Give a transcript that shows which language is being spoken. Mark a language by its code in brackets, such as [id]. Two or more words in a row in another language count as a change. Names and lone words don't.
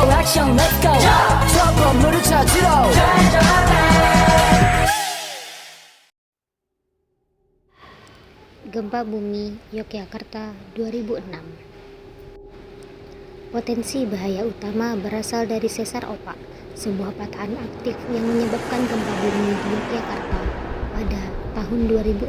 [ko] 액션 [en] let's go [ko] 저 건물을 찾으러 [id] Gempa bumi Yogyakarta 2006. Potensi bahaya utama berasal dari sesar opak, sebuah patahan aktif yang menyebabkan gempa bumi di Yogyakarta pada tahun 2006.